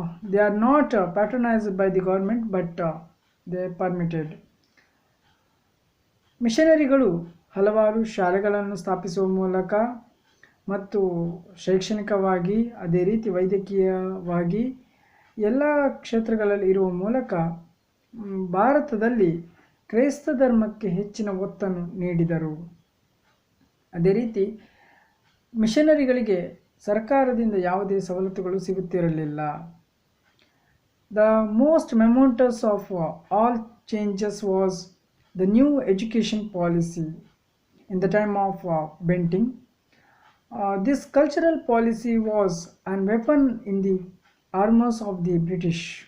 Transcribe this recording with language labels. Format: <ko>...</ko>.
<en>They are not patronized by the government, but they are permitted.</en> <kn>ಮಿಷನರಿಗಳು ಹಲವಾರು ಶಾಲೆಗಳನ್ನು ಸ್ಥಾಪಿಸುವ ಮೂಲಕ ಮತ್ತು ಶೈಕ್ಷಣಿಕವಾಗಿ, ಅದೇ ರೀತಿ ವೈದ್ಯಕೀಯವಾಗಿ ಎಲ್ಲ ಕ್ಷೇತ್ರಗಳಲ್ಲಿ ಇರುವ ಮೂಲಕ ಭಾರತದಲ್ಲಿ ಕ್ರೈಸ್ತ ಧರ್ಮಕ್ಕೆ ಹೆಚ್ಚಿನ ಒತ್ತನ್ನು ನೀಡಿದರು. ಅದೇ ರೀತಿ ಮಿಷನರಿಗಳಿಗೆ ಸರ್ಕಾರದಿಂದ ಯಾವುದೇ ಸವಲತ್ತುಗಳು ಸಿಗುತ್ತಿರಲಿಲ್ಲ.</kn> <en>The most momentous of all changes was the new education policy in the time of Bentinck. This cultural policy was a weapon in the armors of the British.</en>